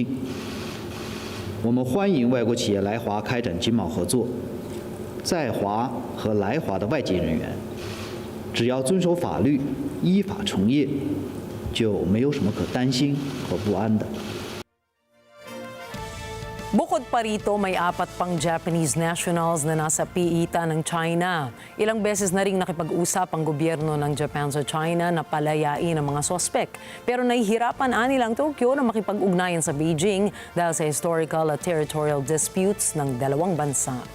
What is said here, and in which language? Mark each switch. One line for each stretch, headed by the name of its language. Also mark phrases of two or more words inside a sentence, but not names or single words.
Chinese: 我们欢迎外国企业来华开展经贸合作，在华和来华的外籍人员，只要遵守法律、依法从业，就没有什么可担心和不安的。
Filipino: Bukod pa rito, may 4 pang
English: Japanese nationals
Filipino: na nasa piita ng China. Ilang beses na ring nakipag-usap ang gobyerno ng Japan sa China na palayain ang mga sospek. Pero nahihirapan anilang Tokyo na makipag-ugnayan sa Beijing dahil sa historical at
English: territorial disputes
Filipino: ng dalawang bansa.